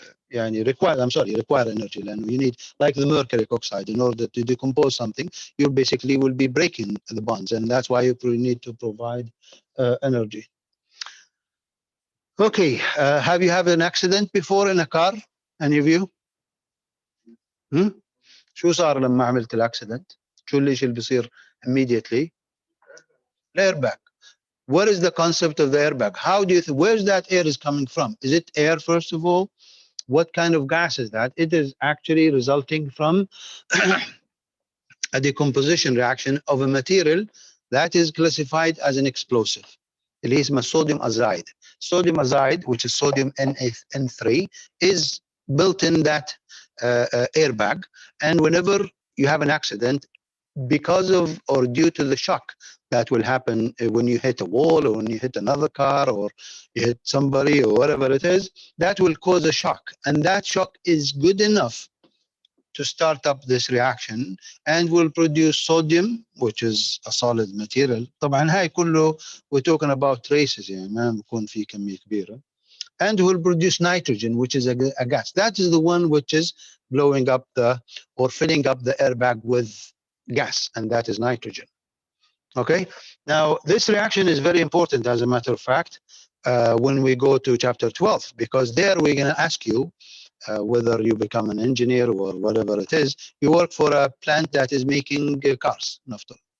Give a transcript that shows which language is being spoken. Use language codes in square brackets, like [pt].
[ar] يعني [en] require energy. And you need, like the mercury oxide, in order to decompose something, you basically will be breaking the bonds, and that's why you need to provide energy. Okay, have you had an accident before in a car? Any of you? [ar] شو صار لما عملت الاكسيدنت؟ شو اللي بيصير [en] immediately? Airbag. What is the concept of the airbag? How do you where's that air is coming from? Is it air, first of all? What kind of gas is that? It is actually resulting from a decomposition reaction of a material that is classified as an explosive. [ar] اللي اسمه [en] sodium azide. Sodium azide, which is sodium N3, is built in that airbag. And whenever you have an accident, because of or due to the shock that will happen when you hit a wall or when you hit another car or you hit somebody or whatever it is, that will cause a shock. And that shock is good enough to start up this reaction and will produce sodium, which is a solid material. [ar] طبعا هاي كله [en] we're talking about traces, [ar] يعني ما بيكون في كمية كبيرة. [en] And will produce nitrogen, which is a gas. That is the one which is blowing up or filling up the airbag with gas, and that is nitrogen. Okay, now this reaction is very important, as a matter of fact, when we go to chapter 12, because there we're going to ask you whether you become an engineer or whatever it is, you work for a plant that is making cars, [ar] نفترض.